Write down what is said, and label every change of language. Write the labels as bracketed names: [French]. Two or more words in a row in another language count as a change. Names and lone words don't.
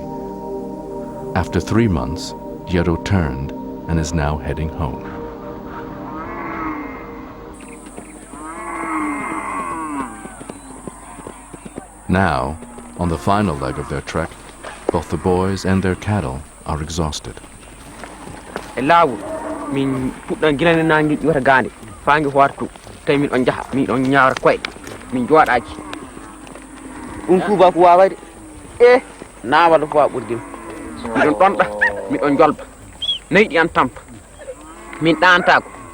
[English] After 3 months, Yero turned and is now heading home. Now, on the final leg of their trek, both the boys and their cattle are exhausted. [Fula] Min puɗɗon gilane nangi ƴiwata gande fangi wartu tawi min ɗon jaha min ɗon ñawra koyɗe min jooɗaki ɗum tuba ko wawade nawala fo a ɓurdim miɗon ɗonɗa miɗon jolba nayi ɗi an tampa min ɗantako.